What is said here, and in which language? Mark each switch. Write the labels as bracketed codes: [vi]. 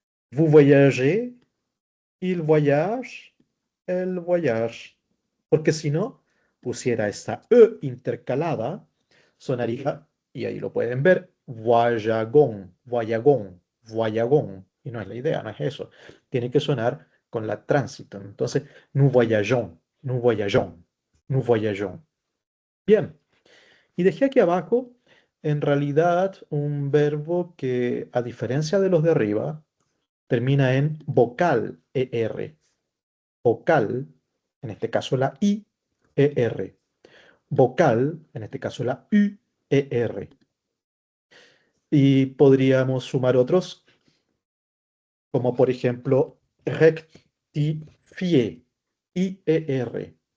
[fr] Vous voyagez. Il voyage. Elle voyage. [es] Porque si no, pusiera esta E intercalada, sonaría, y ahí lo pueden ver, voyagón, voyagón, voyagón. Y no es la idea, no es eso. Tiene que sonar con la tránsito. [fr] Entonces, nous voyageons, nous voyageons, nous voyageons. [es] Bien, y dejé aquí abajo, en realidad, un verbo que, a diferencia de los de arriba, termina en vocal ER. Vocal, en este caso la I, ER. Vocal, en este caso la U, ER. Y podríamos sumar otros, como por ejemplo rectifier, IER.